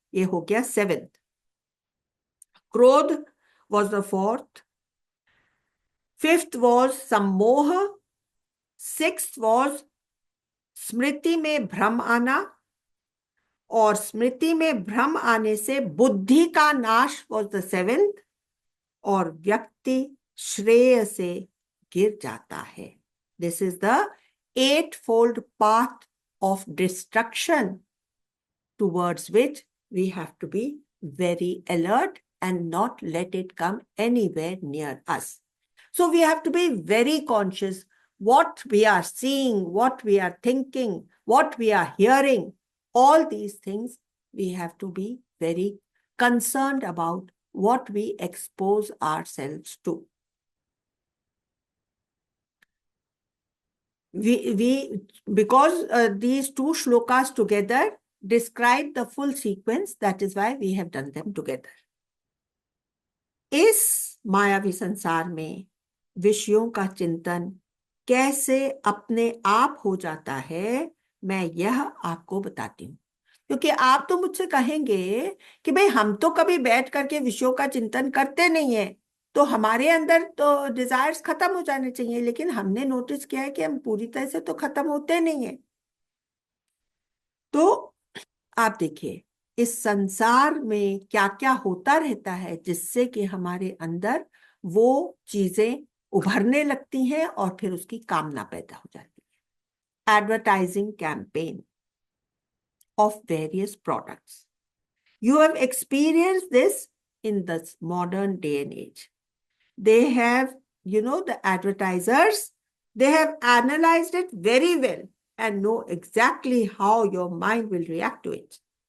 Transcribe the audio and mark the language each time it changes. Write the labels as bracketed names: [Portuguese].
[Hindi] ये हो गया 7th। क्रोध [English] was the 4th, [Hindi] 5th was सम्मोह, 6th was स्मृति में भ्रम आना, और स्मृति में भ्रम आने से बुद्धि का नाश [English] was the 7th, [Hindi] और व्यक्ति श्रेय से गिर जाता है। [English] This is the 8-fold path of destruction, towards which we have to be very alert and not let it come anywhere near us. So we have to be very conscious what we are seeing, what we are thinking, what we are hearing. All these things we have to be very concerned about what we expose ourselves to. Because these two shlokas together describe the full sequence, that is why we have done them together. [Hindi] इस मायावी संसार में विषयों का चिंतन कैसे अपने आप हो जाता है, मैं यह आपको बताती हूँ। क्योंकि आप तो मुझसे कहेंगे कि भाई हम तो कभी बैठ करके विषयों का चिंतन करते नहीं है, तो हमारे अंदर तो डिजायर्स खत्म हो जाने चाहिए। लेकिन हमने नोटिस किया है कि हम पूरी तरह से तो खत्म होते नहीं है। तो आप देखिए इस संसार में क्या क्या होता रहता है, जिससे कि हमारे अंदर वो चीजें उभरने लगती हैं और फिर उसकी कामना पैदा हो जाती है। [English] Advertising campaign of various products. You have experienced this in this modern day and age. They have, the advertisers, they have analyzed it very well and know exactly how your mind will react to it.